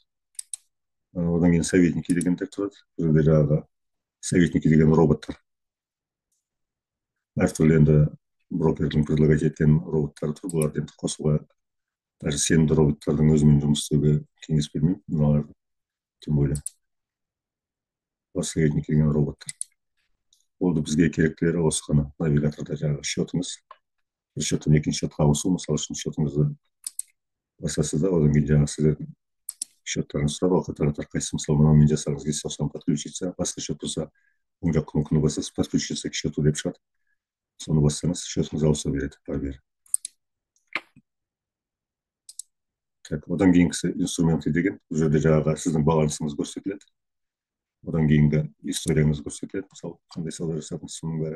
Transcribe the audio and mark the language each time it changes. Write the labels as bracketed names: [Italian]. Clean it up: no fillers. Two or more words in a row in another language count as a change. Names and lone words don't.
[Kazakh] Одан кейін советники дегендер тұрады. Бұл жерде жаңағы советники деген роботтар. Әртүрлі енді брокердің предлагать еткен роботтары тұр. Бұларды енді қосуға, даже сенімді роботтардың өзімен жұмыс істеуге кеңес бермеймін. Мыналарды [Russian] тем более [Kazakh] советники деген роботтар. Олды бізге керектілері осы ғана. Навигаторда жаңағы счетыңыз, бір счеттен екінші счетқа ауысу, мысалы үшін счетыңызды басасыз да, одан кейін жаңағы сіздердің счеттарыңыз сұрап, ол қатар қайсысы, мысалы мынаумен жасағыңыз келсе, осыған подключиться, басқа счет болса, оң жақ кнопканы басасыз, [Russian] подключиться к счету [Kazakh] деп шығады. Соны бассаңыз, счетыңыз ауыса береді, ары бері. Так, одан кейінгісі инструменты деген, бұл жерде жаңағы сіздің балансыңыз көрсетіледі. Одан кейінгі историяңыз көрсетіледі, мысалы қандай сауда жасадыңыз, соның бәрі.